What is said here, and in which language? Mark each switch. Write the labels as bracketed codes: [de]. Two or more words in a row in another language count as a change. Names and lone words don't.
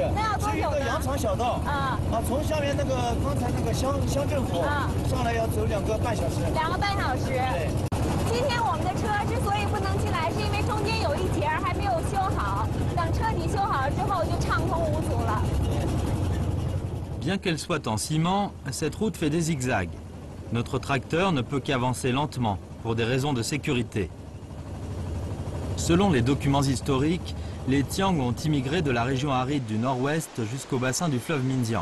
[zh] 那要多久呢？是一个羊肠小道。从下面那个刚才那个乡政府上来要走2个半小时。 2个半小时。对。今天我们的车之所以不能进来，是因为中间有一节还没有修好，等彻底修好了之后就畅通无阻了。 [fr] Bien qu'elle soit en ciment, cette route fait des zigzags. Notre tracteur ne peut qu'avancer lentement pour des raisons de sécurité. Selon les documents historiques, les Tiang ont immigré de la région aride du nord-ouest jusqu'au bassin du fleuve Minjiang.